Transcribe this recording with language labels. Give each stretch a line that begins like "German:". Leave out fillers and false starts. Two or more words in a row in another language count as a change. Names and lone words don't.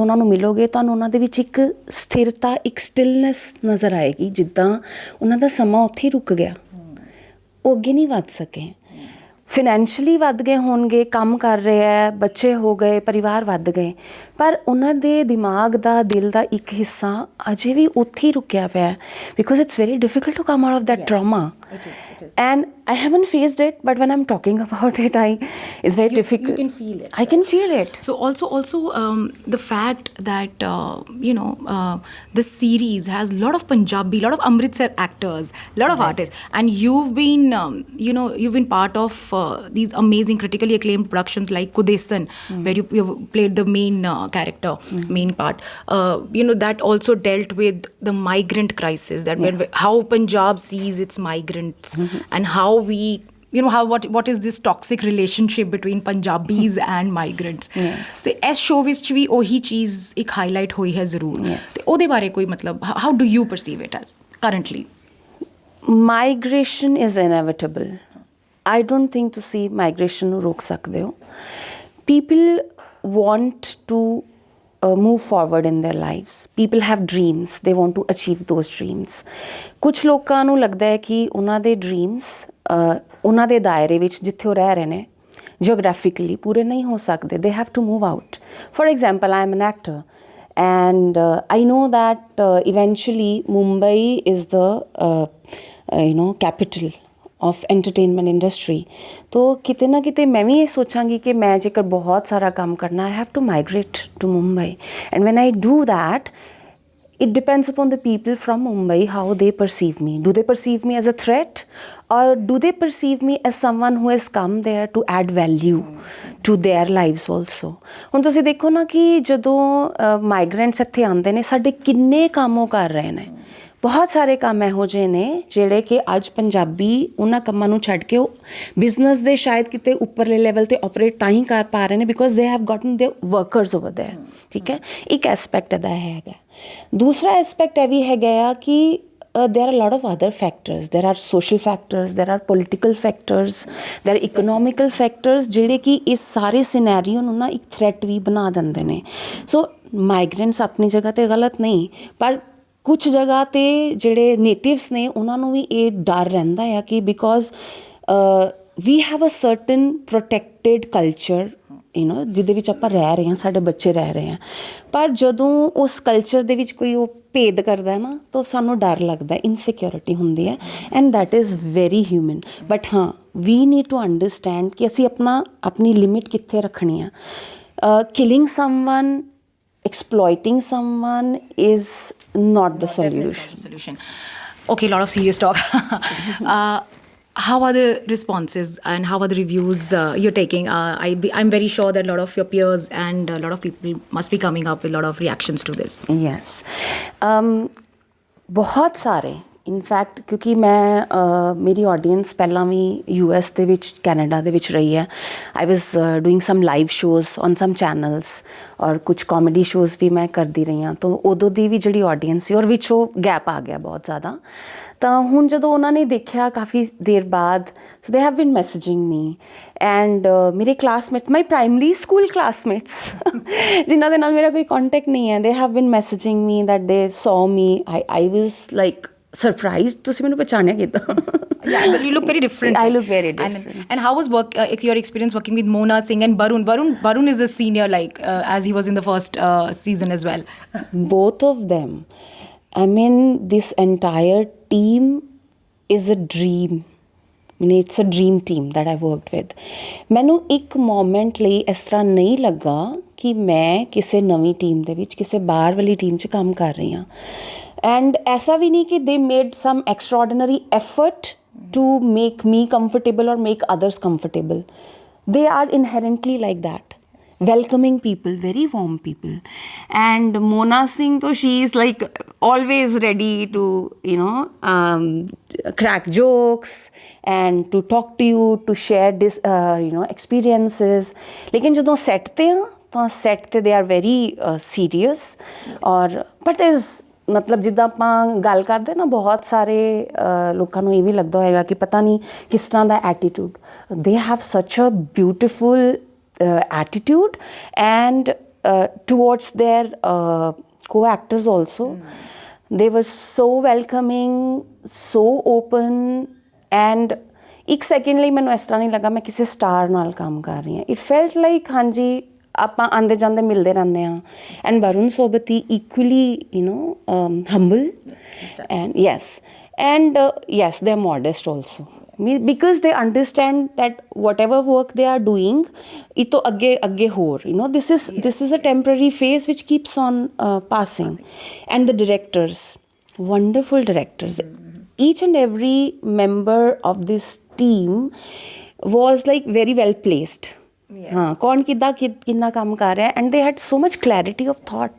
Punjabi: ਉਹਨਾਂ ਨੂੰ ਮਿਲੋਗੇ ਤੁਹਾਨੂੰ ਉਹਨਾਂ ਦੇ ਵਿੱਚ ਇੱਕ ਸਥਿਰਤਾ ਇੱਕ ਸਟਿਲਨੈਸ ਨਜ਼ਰ ਆਏਗੀ ਜਿੱਦਾਂ ਉਹਨਾਂ ਦਾ ਸਮਾਂ ਉੱਥੇ ਹੀ ਰੁਕ ਗਿਆ ਉਹ ਅੱਗੇ ਨਹੀਂ ਵੱਧ ਸਕੇ ਫਿਨੈਂਸ਼ਲੀ ਵੱਧ ਗਏ ਹੋਣਗੇ ਕੰਮ ਕਰ ਰਹੇ ਹੈ ਬੱਚੇ ਹੋ ਗਏ ਪਰਿਵਾਰ ਵੱਧ ਗਏ ਪਰ ਉਹਨਾਂ ਦੇ ਦਿਮਾਗ ਦਾ ਦਿਲ ਦਾ ਇੱਕ ਹਿੱਸਾ ਅਜੇ ਵੀ ਉੱਥੇ ਹੀ ਰੁਕਿਆ ਪਿਆ
English: because it's very difficult to come out of that trauma and I haven't faced it but when I'm talking about it it's very difficult. You can feel it. I can feel it. So also the fact that this series has a lot of Punjabi, lot of Amritsar actors, lot of artists, and you've been you've been part of these amazing critically acclaimed productions like Kudesan where you played the main character, main part. That also dealt with the migrant crisis, that how Punjab sees its migrants and how we what is this toxic relationship between Punjabis and migrants. So as show
Punjabi: ਵਿੱਚ ਵੀ ਉਹੀ ਚੀਜ਼ ਇੱਕ ਹਾਈਲਾਈਟ ਹੋਈ ਹੈ ਜ਼ਰੂਰ ਤੇ ਉਹਦੇ ਬਾਰੇ ਕੋਈ ਮਤਲਬ
English: how do you perceive it as currently? Migration is inevitable. I don't think
Punjabi: ਤੁਸੀਂ migration ਨੂੰ ਰੋਕ ਸਕਦੇ ਹੋ.
English: People want to move forward in their lives. People have dreams. They want to achieve those dreams.
Punjabi: ਕੁਛ ਲੋਕਾਂ ਨੂੰ ਲੱਗਦਾ ਹੈ ਕਿ ਉਹਨਾਂ ਦੇ dreams ਉਹਨਾਂ ਦੇ ਦਾਇਰੇ ਵਿੱਚ ਜਿੱਥੇ ਉਹ ਰਹਿ ਰਹੇ ਨੇ geographically ਪੂਰੇ ਨਹੀਂ ਹੋ ਸਕਦੇ.
English: They have to move out. For example, I am an actor and I know that eventually Mumbai is the capital of entertainment industry.
Punjabi: ਤਾਂ ਕਿਤੇ ਨਾ ਕਿਤੇ ਮੈਂ ਵੀ ਇਹ ਸੋਚਾਂਗੀ ਕਿ ਮੈਂ ਜੇਕਰ ਬਹੁਤ ਸਾਰਾ ਕੰਮ ਕਰਨਾ
English: I have to migrate to Mumbai. And when I do that, it depends upon the people from Mumbai how they perceive me. Do they perceive me as a threat or do they perceive me as someone who has come there to add value to their lives also?
Punjabi: ਹੁਣ ਤੁਸੀਂ ਦੇਖੋ ਨਾ ਕਿ ਜਦੋਂ ਮਾਈਗ੍ਰੈਂਟਸ ਇੱਥੇ ਆਉਂਦੇ ਨੇ ਸਾਡੇ ਕਿੰਨੇ ਕੰਮ ਉਹ ਕਰ ਰਹੇ ਨੇ ਬਹੁਤ ਸਾਰੇ ਕੰਮ ਇਹੋ ਜਿਹੇ ਨੇ ਜਿਹੜੇ ਕਿ ਅੱਜ ਪੰਜਾਬੀ ਉਹਨਾਂ ਕੰਮਾਂ ਨੂੰ ਛੱਡ ਕੇ ਉਹ ਬਿਜ਼ਨਸ ਦੇ ਸ਼ਾਇਦ ਕਿਤੇ ਉੱਪਰਲੇ ਲੈਵਲ 'ਤੇ ਆਪਰੇਟ ਤਾਂ ਹੀ ਕਰ ਪਾ ਰਹੇ ਨੇ
English: because they have gotten their workers over there
Punjabi: ਠੀਕ ਹੈ ਇੱਕ ਐਸਪੈਕਟ ਇਹਦਾ ਹੈਗਾ ਦੂਸਰਾ ਐਸਪੈਕਟ ਇਹ ਵੀ ਹੈਗਾ ਆ ਕਿ
English: there are a lot of other factors. There are social factors, there are political factors, there are economical factors
Punjabi: ਜਿਹੜੇ ਕਿ ਇਸ ਸਾਰੇ ਸਿਨੈਰੀਓ ਨੂੰ ਨਾ ਇੱਕ ਥ੍ਰੈਟ ਵੀ ਬਣਾ ਦਿੰਦੇ ਨੇ ਸੋ ਮਾਈਗ੍ਰੈਂਟਸ ਆਪਣੀ ਜਗ੍ਹਾ 'ਤੇ ਗਲਤ ਨਹੀਂ ਪਰ ਕੁਛ ਜਗ੍ਹਾ 'ਤੇ ਜਿਹੜੇ ਨੇਟਿਵਸ ਨੇ ਉਹਨਾਂ ਨੂੰ ਵੀ ਇਹ ਡਰ ਰਹਿੰਦਾ ਆ ਕਿ ਬਿਕੋਜ਼
English: we have a certain protected culture
Punjabi: ਜਿਹਦੇ ਵਿੱਚ ਆਪਾਂ ਰਹਿ ਰਹੇ ਹਾਂ, ਸਾਡੇ ਬੱਚੇ ਰਹਿ ਰਹੇ ਆ। ਪਰ ਜਦੋਂ ਉਸ ਕਲਚਰ ਦੇ ਵਿੱਚ ਕੋਈ ਉਹ ਭੇਦ ਕਰਦਾ ਨਾ ਤਾਂ ਸਾਨੂੰ ਡਰ ਲੱਗਦਾ, ਇਨਸਿਕਿਉਰਿਟੀ ਹੁੰਦੀ ਹੈ,
English: and that is very human.
Punjabi: ਬਟ ਹਾਂ,
English: we need to understand
Punjabi: ਕਿ ਅਸੀਂ ਆਪਣੀ ਲਿਮਿਟ ਕਿੱਥੇ ਰੱਖਣੀ ਆ।
English: killing someone, exploiting someone is not the solution. Okay, a lot of serious talk. How are the responses and how are the reviews you're taking? I'm very sure that a lot of your peers and a lot of people must be coming up with a lot of reactions to this. Yes.
Punjabi: ਬਹੁਤ ਸਾਰੇ ਇਨਫੈਕਟ, ਕਿਉਂਕਿ ਮੈਂ ਮੇਰੀ ਆਡੀਅנס ਪਹਿਲਾਂ ਵੀ US ਦੇ ਵਿੱਚ, ਕੈਨੇਡਾ ਦੇ ਵਿੱਚ ਰਹੀ ਹੈ।
English: I was doing some live shows on some channels,
Punjabi: ਔਰ ਕੁਛ ਕਾਮੇਡੀ ਸ਼ੋਜ਼ ਵੀ ਮੈਂ ਕਰਦੀ ਰਹੀ ਹਾਂ। ਤਾਂ ਉਦੋਂ ਦੀ ਵੀ ਜਿਹੜੀ ਆਡੀਅנס ਸੀ, ਔਰ ਵਿੱਚ ਉਹ ਗੈਪ ਆ ਗਿਆ ਬਹੁਤ ਜ਼ਿਆਦਾ। ਤਾਂ ਹੁਣ ਜਦੋਂ ਉਹਨਾਂ ਨੇ ਦੇਖਿਆ ਕਾਫੀ ਦੇਰ ਬਾਅਦ,
English: so they have been messaging me, and
Punjabi: ਮੇਰੇ ਕਲਾਸਮੇਟਸ,
English: my primary school classmates
Punjabi: ਜਿਨ੍ਹਾਂ ਦੇ ਨਾਲ ਮੇਰਾ ਕੋਈ ਕੰਟੈਕਟ ਨਹੀਂ ਹੈ,
English: they have been messaging me that they saw me, I was like surprised,
Punjabi: ਤੁਸੀਂ ਮੈਨੂੰ ਪਛਾਣਿਆ ਕਿੱਦਾਂ?
English: Yeah, but you look very different. I look very different. And how was your experience working with Mona Singh and Barun? Barun is a senior, like as he was in the first season as well. Both of them. I mean, this entire team is a dream. I mean, it's a dream team that I worked with.
Punjabi: ਮੈਨੂੰ ਇੱਕ ਮੋਮੈਂਟ ਲਈ ਇਸ ਤਰ੍ਹਾਂ ਨਹੀਂ ਲੱਗਾ ਕਿ ਮੈਂ ਕਿਸੇ ਨਵੀਂ ਟੀਮ ਦੇ ਵਿੱਚ, ਕਿਸੇ ਬਾਹਰ ਵਾਲੀ ਟੀਮ 'ਚ ਕੰਮ ਕਰ ਰਹੀ ਹਾਂ।
English: ਐਂਡ
Punjabi: ਐਸਾ ਵੀ ਨਹੀਂ ਕਿ
English: they made some extra ordinary effort to make me comfortable or make others comfortable. They are inherently like that. Welcoming people, very warm people. And Mona Singh, though, she is like always ready to, crack jokes and to talk to you, to share this, experiences.
Punjabi: ਲੇਕਿਨ ਜਦੋਂ set ਤੇ ਹਾਂ, ਤਾਂ set ते
English: they are very serious. But there's,
Punjabi: ਮਤਲਬ ਜਿੱਦਾਂ ਆਪਾਂ ਗੱਲ ਕਰਦੇ ਨਾ, ਬਹੁਤ ਸਾਰੇ ਲੋਕਾਂ ਨੂੰ ਇਹ ਵੀ ਲੱਗਦਾ ਹੋਏਗਾ ਕਿ ਪਤਾ ਨਹੀਂ ਕਿਸ ਤਰ੍ਹਾਂ ਦਾ ਐਟੀਟਿਊਡ।
English: they have such a beautiful attitude and towards their co-actors also. They were so welcoming, so open, and
Punjabi: ਇੱਕ ਸੈਕਿੰਡ ਲਈ ਮੈਨੂੰ ਇਸ ਤਰ੍ਹਾਂ ਨਹੀਂ ਲੱਗਾ ਮੈਂ ਕਿਸੇ ਸਟਾਰ ਨਾਲ ਕੰਮ ਕਰ ਰਹੀ ਹਾਂ।
English: it felt like
Punjabi: ਹਾਂਜੀ ਆਪਾਂ ਆਉਂਦੇ ਜਾਂਦੇ ਮਿਲਦੇ ਰਹਿੰਦੇ ਹਾਂ।
English: ਐਂਡ ਵਰੁਣ ਸੋਬਤੀ equally humble, and yes they are modest also, because they understand that whatever work they are doing,
Punjabi: ਇਹ ਤੋਂ ਅੱਗੇ ਹੋਰ,
English: this is a temporary phase which keeps on passing. And the directors, wonderful directors, each and every member of this team was like very well placed.
Punjabi: ਹਾਂ, ਕੌਣ ਕਿੱਦਾਂ ਕਿੰਨਾ ਕੰਮ ਕਰ ਰਿਹਾ,
English: and they had so much clarity of thought.